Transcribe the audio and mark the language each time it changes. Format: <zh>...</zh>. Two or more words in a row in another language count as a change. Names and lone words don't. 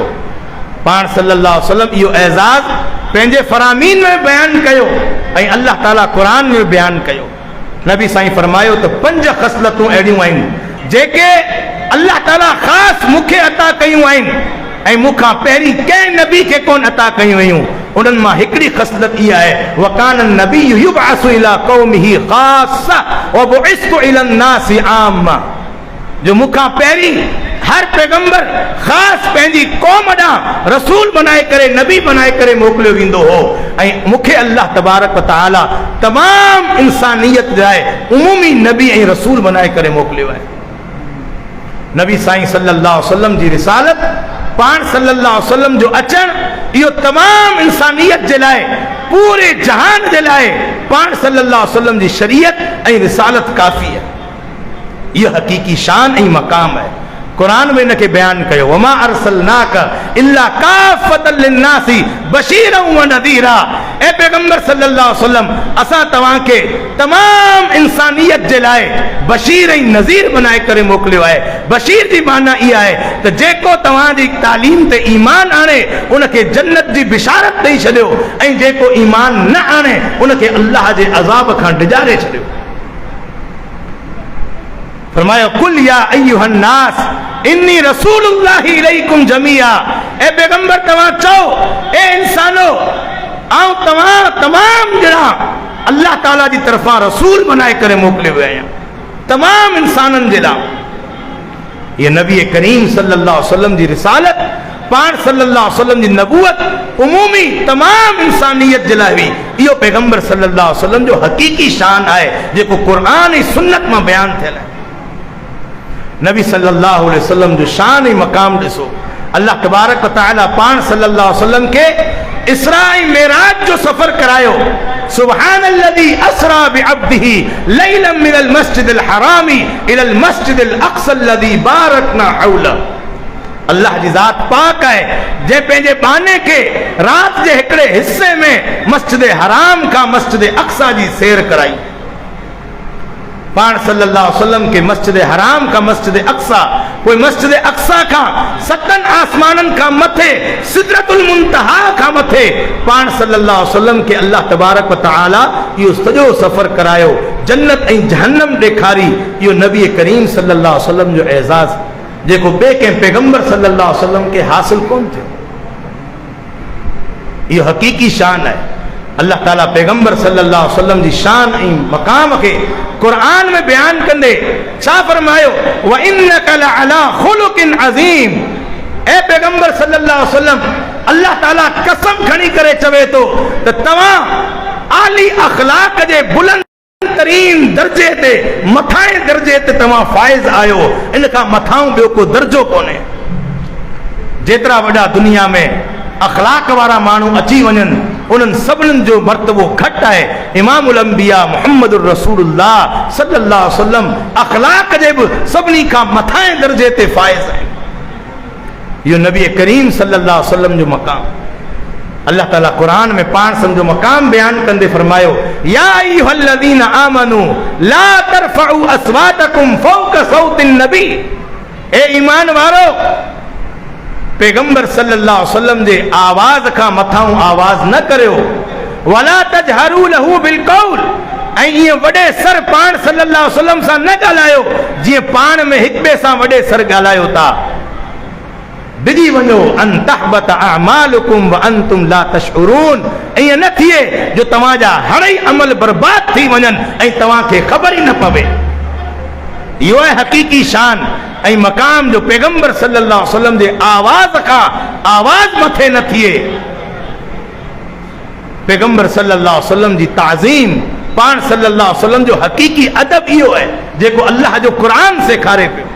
<sd>पाण</sd> <ar>صلى الله عليه وسلم</ar> <sd>इहो एज़ाज़ पंहिंजे फ़रामीन में बयान कयो ऐं अल्लाह ताला क़ुरान में बयान कयो। नबी साईं फरमायो त 5 ख़सलतूं अहिड़ियूं आहिनि जेके अल्लाह ताला ख़ासि मूंखे अता कयूं आहिनि ऐं मूंखां पहिरीं कंहिं नबी खे कोन अता कयूं हुयूं। उन्हनि मां हिकिड़ी ख़सलत इहा आहे</sd> <ar>وكان نبي يبعث إلى قومه خاصة وبعثت إلى الناس عامة,</ar> <sd>जो मूंखां पहिरीं हर पैगंबर ख़ासि पंहिंजी क़ौम ॾांहुं रसूल बनाए करे नबी बनाए करे मोकिलियो वेंदो हो ऐं मूंखे</sd> <ar>الله تبارك وتعالى</ar> <sd>तमामु इंसानियत लाइ उमूमी नबी ऐं रसूल बनाए करे मोकिलियो आहे। नबी साईं</sd> <ar>صلى الله عليه وسلم</ar> <sd>जी रिसालत, पाण</sd> <ar>صلى الله عليه وسلم</ar> <sd>जो अचणु इहो तमामु इंसानियत जे लाइ, पूरे जहान जे लाइ पाण</sd> <ar>صلى الله عليه وسلم</ar> <sd>जी शरीयत ऐं रिसालत काफ़ी आहे। यह हकीकी शान ऐं मक़ाम है। कुरान में इनके बयान कयो</sd> <ar>وما أرسلناك إلا كافة للناس بشيرا ونذيرا.</ar> <sd>ए पैगंबर</sd> <ar>صلى الله عليه وسلم</ar> <sd>असां तव्हांखे तमाम इंसानियत जे लाइ बशीर ऐं नज़ीर बनाए करे मोकिलियो आहे। बशीर जी माना इहा आहे त जेको तव्हांजी तालीम ते ईमान आणे उनखे जन्नत जी बिशारत ॾेई छॾियो ऐं जेको ईमान न आणे उनखे अल्लाह जे अज़ाब खां डिॼारे छॾियो।</sd> <ar>फरमायो قل يا أيها الناس إني رسول الله إليكم جميعا.</ar> <sd>ए पैगंबर तव्हां चओ ए इंसानो आऊं तव्हां तमाम ॼणा अल्लाह ताला जी तरफ़ां रसूल बनाए करे मोकिलियो वियो आहियां तमाम इंसाननि जे लाइ। ये नबी करीम</sd> <ar>صلى الله عليه وسلم</ar> <sd>जी रिसालत, पाण</sd> <ar>صلى الله عليه وسلم</ar> <sd>जी नबूवत उमूमी तमाम इंसानियत जे लाइ हुई। इहो पैगंबर</sd> <ar>صلى الله عليه وسلم</ar> <sd>जो हकीकी शान आहे जेको क़ुरान ऐं सुन्नत मां बयान थियल आहे। नबी</sd> <ar>صلى الله عليه وسلم</ar> <sd>जो शान ऐं मक़ाम ॾिसो।</sd> <ar>الله تبارك وتعالى</ar> <sd>पाण</sd> <ar>صلى الله عليه وسلم</ar> <sd>के इसरा ऐं मेराज जो सफ़र करायो।</sd> <ar>سبحان الذي أسرى بعبده ليلا من المسجد الحرام إلى المسجد الأقصى الذي باركنا حوله.</ar> <sd>अल्लाह जी ज़ात पाक आहे जंहिं पंहिंजे बाने खे राति जे हिकिड़े हिस्से में मस्जिद हराम खां मस्जिद अक़सा जी सैर कराई। पाण</sd> <ar>صلى الله عليه وسلم</ar> <sd>के मस्जिद हराम का मस्जिद अक़सा, कोई मस्जिद अक़सा का 7 आसमाननि खां मथे सिदरतुल मुंतहा खां मथे पाण</sd> <ar>صلى الله عليه وسلم</ar> <sd>के</sd> <ar>الله تبارك وتعالى</ar> <sd>इहो सॼो सफ़र करायो, जन्नत ऐं जहन्नम ॾेखारी। इहो नबी करीम</sd> <ar>صلى الله عليه وسلم</ar> <sd>जो एज़ाज़ जेको ॿिए कंहिं पैगंबर</sd> <ar>صلى الله عليه وسلم</ar> <sd>के हासिल कोन थियो। इहो हकीकी शान आहे। अल्लाह ताला पैगंबर</sd> <ar>صلى الله عليه وسلم</ar> <sd>जी शान ऐं मक़ाम खे क़ुरान में बयान कंदे छा फरमायो</sd> <ar>وإنك لعلى خلق عظيم.</ar> <sd>ए पैगंबर</sd> <ar>صلى الله عليه وسلم</ar> <sd>अल्लाह ताला कसम खणी करे चवे तो त तव्हां आली अखलाक जे बुलंद तरीन दर्जे ते मथाएं दर्जे ते तव्हां फाइज़ आयो। इन खां मथाऊं ॿियो को दर्जो कोन्हे। जेतिरा वॾा दुनिया में अखलाक वारा माण्हू अची वञनि उन्हनि सभिनीनि जो मर्तबो घटि आहे।</sd> <ar>إمام الأنبياء محمد رسول الله صلى الله عليه وسلم</ar> <sd>अखलाक जे बि सभिनी खां मथाएं दर्जे ते फाइज़ आहिनि। इहो नबी करीम</sd> <ar>صلى الله عليه وسلم</ar> <sd>जो मक़ाम। अल्लाह ताला कुरान में पाण सम्झो मक़ाम बयान कंदे फरमायो</sd> <ar>يا أيها الذين آمنوا لا ترفعوا أصواتكم فوق صوت النبي.</ar> <sd>ए ईमान वारो पैगंबर</sd> <ar>صلى الله عليه وسلم</ar> <sd>जे आवाज़ खां मथाऊं आवाज़ न करियो।</sd> <ar>ولا تجهروا له بالقول.</ar> <sd>ऐं ईअं वॾे सर पाण</sd> <ar>صلى الله عليه وسلم</ar> <sd>सां न ॻाल्हायो जीअं पाण में हिक ॿिए सां वॾे सर ॻाल्हायो था। डिॼी वञो</sd> <ar>أن تحبط أعمالكم وأنتم لا تشعرون.</ar> <sd>ईअं न थिए जो तव्हांजा हड़ई अमल बर्बाद थी वञनि ऐं तव्हांखे ख़बर ई न पवे। इहो आहे हक़ीक़ी शान ऐं मक़ाम जो पैगंबर</sd> <ar>صلى الله عليه وسلم</ar> <sd>जे आवाज़ खां आवाज़ मथे न थिए। पैगंबर</sd> <ar>صلى الله عليه وسلم</ar> <sd>जी ताज़ीम, पाण</sd> <ar>صلى الله عليه وسلم</ar> <sd>जो हक़ीक़ी अदब इहो आहे जेको अल्लाह जो क़ुरान सेखारे पियो।</sd>